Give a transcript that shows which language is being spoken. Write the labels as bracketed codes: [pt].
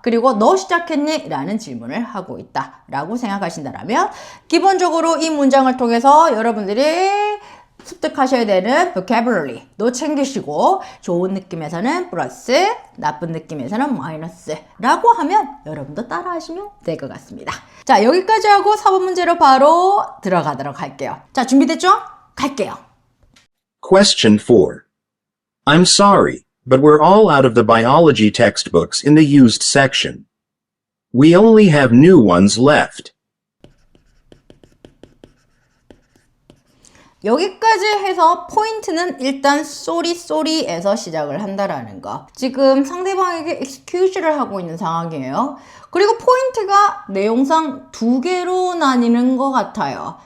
[ko] 그리고 너 시작했니? 라는 질문을 하고 있다. 라고 생각하신다면 기본적으로 이 문장을 통해서 여러분들이 습득하셔야 되는 vocabulary도 챙기시고 좋은 느낌에서는 플러스, 나쁜 느낌에서는 마이너스 라고 하면 여러분도 따라 하시면 될 것 같습니다. 자, 여기까지 하고 4번 문제로 바로 들어가도록 할게요. 자, 준비됐죠? 갈게요. [en] Question 4. I'm sorry, but we're all out of the biology textbooks in the used section. We only have new ones left. [ko] 여기까지 해서 포인트는 일단 쏘리에서 시작을 한다라는 거. 지금 상대방에게 excuse를 하고 있는 상황이에요. 그리고 포인트가 내용상 두 개로 나뉘는 것 같아요.